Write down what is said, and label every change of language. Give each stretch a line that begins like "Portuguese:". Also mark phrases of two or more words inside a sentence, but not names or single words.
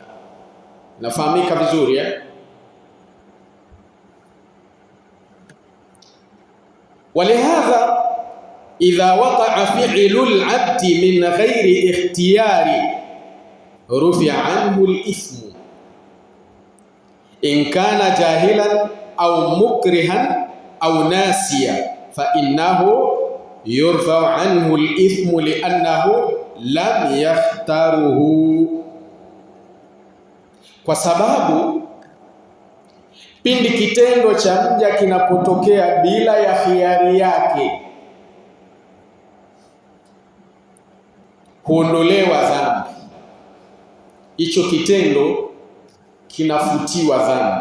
Swahili: Nafahamika vizuri eh?
Arabic: ولهذا إذا وقع فعل العبد من غير اختيار رفع عنه الإثم إن كان جاهلا أو مكرها أو ناسيا فإنه يرفع عنه الإثم لأنه لم يختره.
Swahili: Kwa sababu pindi kitendo cha mja kinapotokea bila ya khiari yake, huondolewa dhambi. Hicho kitendo kinafutiwa dhambi.